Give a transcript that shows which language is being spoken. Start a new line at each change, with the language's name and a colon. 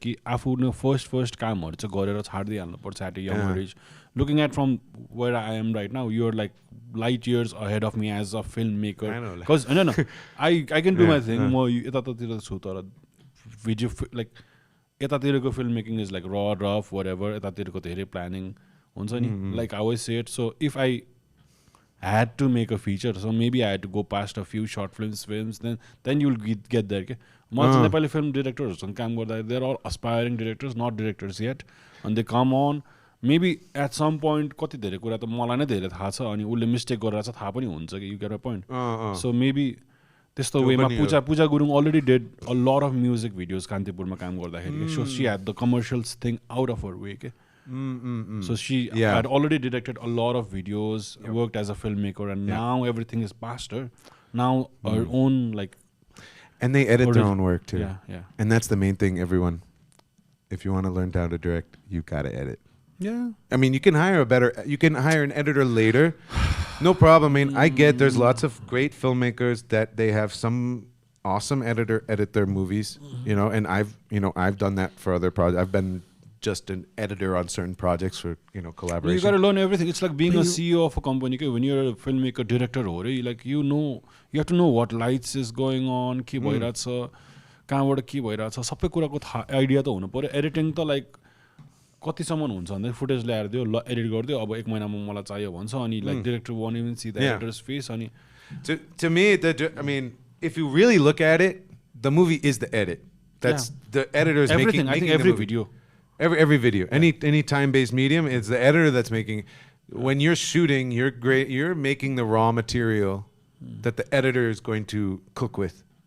Nepali: Ki afu first काम चाहिँ गरेर छाड्दै हाल्नु पर्छ
English: at a young age. Looking at from where I am right now, you're like light years ahead of me as a filmmaker. I know. Because no, I can do my thing.
Nepali: म यतातिर छु तर
English: video like यतातिरको filmmaking is like raw, rough, whatever.
Nepali: यतातिरको धेरै planning हुन्छ नि.
English: Like I always say it. So if I had to make a feature, so maybe I had to go past a few short films, then you'll get there. Nepali film directors, they're all aspiring directors, not directors yet, and they come on. Maybe at some point,
Nepali: कति धेरै कुरा त मलाई नै धेरै थाहा छ अनि उले मिस्टेक गरेर छ थाहा पनि हुन्छ कि
English: you get a point. So maybe
Nepali: त्यस्तो वेमा
English: Puja Gurung already did a lot of music videos कान्तिपुरमा
Nepali: काम गर्दाखेरि.
English: So she had the commercials thing out of her way के. So she had already directed a lot of videos, worked as a filmmaker, and now everything is past her. Now her own like, and they edit their own work too. Yeah. And that's the main thing. Everyone, if you want to learn how to direct, you gotta edit. Yeah. I mean, you can hire an editor later, no problem. I mean, I get there's lots of great filmmakers that they have some awesome editor edit their movies, and I've done that for other projects. I've been just an editor on certain projects for collaboration. You got to learn everything. It's like being a CEO of a company. When you're a filmmaker, director, like you have to know what lights is going on,
Nepali: के भइराछ, कहाँबाट के भइराछ, सबै कुराको idea त हुनु पर्यो. Editing त like कतिसम्म हुन्छ भन्दा फुटेज ल्याएर दियो ल एडिट गरिदियो अब 1 महिनामा मलाई चाहियो भन्छ अनि like director
English: won't even see the editor's face
Nepali: अनि
English: to me I mean if you really look at it the movie is the edit. That's the editor is everything. making I think every video. Every video, any time-based medium, it's the editor that's making. When you're shooting, you're making the raw material that the editor is going to cook with.